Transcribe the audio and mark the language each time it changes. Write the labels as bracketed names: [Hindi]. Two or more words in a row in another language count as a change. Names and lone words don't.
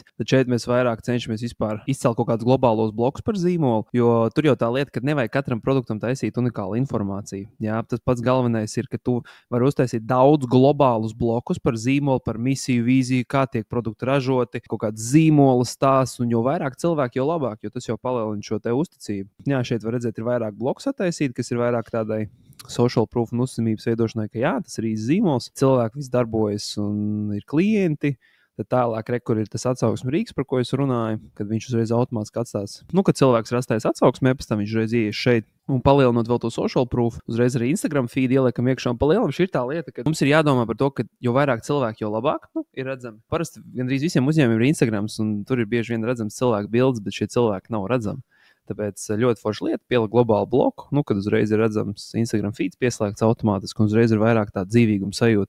[Latvian] Tad šeit mēs vairāk cenšamies vispār izcelt kaut kādus globālos blokus par zīmolu, jo tur jau tā lieta, ka nevajag katram produktam taisīt unikālu informāciju. Jā, tas pats galvenais ir, ka tu var uztaisīt daudz globālus blokus par zīmolu, par misiju, vīziju, kā tiek produkti ražoti, kaut kāds zīmola stāsts, un jo vairāk cilvēki, jo labāk, jo tas jau palielina šo te uzticību. Jā, šeit var redzēt, ir vairāk blokus attaisīt, kas ir vairāk tādai [English] social proof [Latvian] un uzticamības veidošanai, ka jā, tas ir īsts zīmols, cilvēki viss darbojas un ir klienti. Tad tālāk, kur ir tas atsauksmes rīks, par ko es runāju, kad viņš uzreiz automātiski atstās. Kad cilvēks rastais atsauksmē, pēc tam viņš uzreiz ieies šeit un palielinot vēl to [English] social proof, [Latvian] uzreiz arī Instagram feed ieliekam iekšā un palielinam. Šī ir tā lieta, ka mums ir jādomā par to, ka jo vairāk cilvēku, jo labāk ir redzami. Parasti gandrīz visiem uzņēmumiem ir Instagrams, un tur ir bieži vien redzams cilvēku bildes, bet šie cilvēki nav redzami. Tāpēc ļoti forša lieta, pielikt globālu bloku, kad uzreiz ir redzams Instagram feeds pieslēgts automātiski, un uzreiz ir vairāk tāda dzīvīguma sajūta.